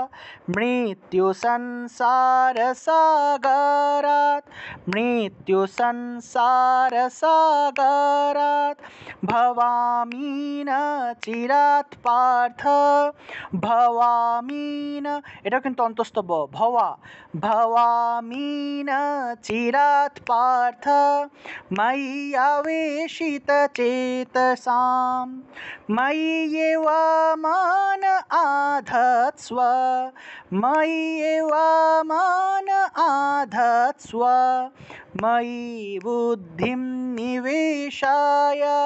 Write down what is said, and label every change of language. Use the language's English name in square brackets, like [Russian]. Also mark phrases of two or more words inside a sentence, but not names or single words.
[Sanskrit] मृत्युसंसारसागरात् मृत्युसंसारसागरात् भवामि न चिरात् पार्थ भवामि न [Bangla] এটা কিন্তু অন্তস্থ ব ভবা [Sanskrit] भवामि न चिरात् पार्थ मयि आवेशितचेतसां मयि एव मन आधत्स्व मयि एव मन आधत्स्व मयि बुद्धिं निवेशय